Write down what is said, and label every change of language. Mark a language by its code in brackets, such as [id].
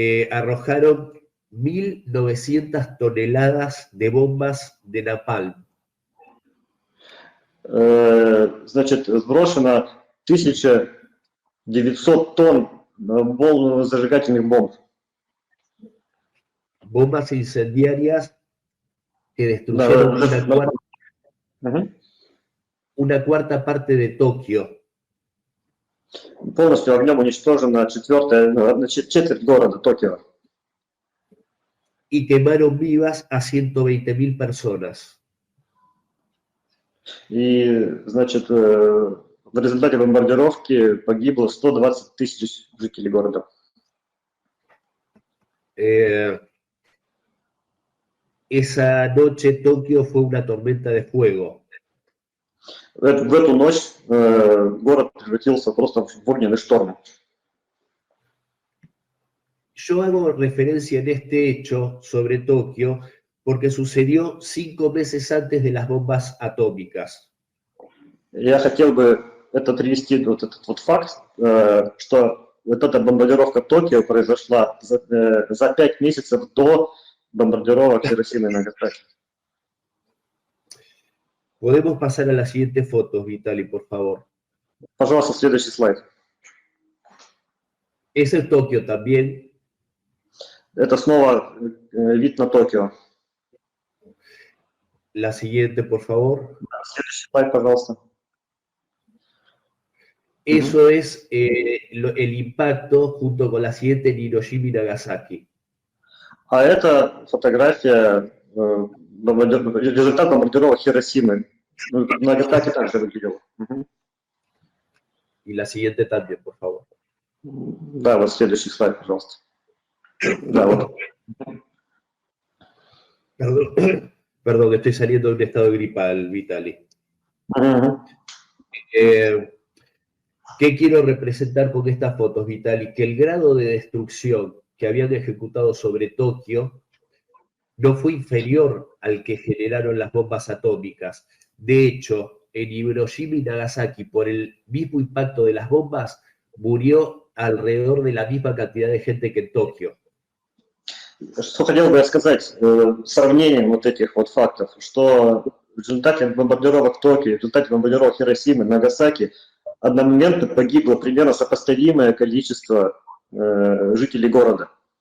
[es] Arrojaron 1.900 toneladas de bombas de napalm. [ru] Значит, сброшено 1900 тонн зажигательных бомб. [es] Bombas incendiarias que destruyeron una cuarta parte de Tokio. [ru] Полностью огнем уничтожена четверть города Токио. [es] Y quemaron vivas a 120.000 personas. [ru] И, значит, в результате бомбардировки погибло 120 тысяч жителей города. [es] Esa noche Tokio fue una tormenta de fuego. [ru] В эту ночь город превратился просто в огненный шторм. [es] Yo hago referencia en este hecho sobre Tokio porque sucedió 5 meses antes de las bombas atómicas. [ru] Я хотел бы привести вот этот вот факт, что вот эта бомбардировка Токио произошла за 5 месяцев до бомбардировок Хиросимы и Нагасаки. [es] Podemos pasar a las siguientes fotos, Vitaly, por favor. [ru] Пожалуйста, следующий слайд. [es] Ese es Tokio también. [ru] Это снова вид на Токио. [es] La siguiente, por favor. [ru] Следующий слайд, пожалуйста. [es] Eso es el impacto junto con la siguiente en Hiroshima y Nagasaki. [ru] А это фотография результат бомбардировок Хиросимы. Нагасаки также выглядел. [es] Y la siguiente también, por favor. [ru] Да, вот следующий слайд, пожалуйста. Да, вот. [es] Perdón, estoy saliendo de un estado gripal, Vitaly. ¿Qué quiero representar con estas fotos, Vitaly? Que el grado de destrucción que habían ejecutado sobre Tokio no fue inferior al que generaron las bombas atómicas. De hecho, en Hiroshima y Nagasaki, por el mismo impacto de las bombas, murió alrededor de la misma cantidad de gente que en Tokio. [ru] Что хотел бы я сказать сравнением вот этих вот фактов, что в результате бомбардировок Токио, в результате бомбардировок Хиросимы, Нагасаки одномоментно погибло примерно сопоставимое количество жителей города.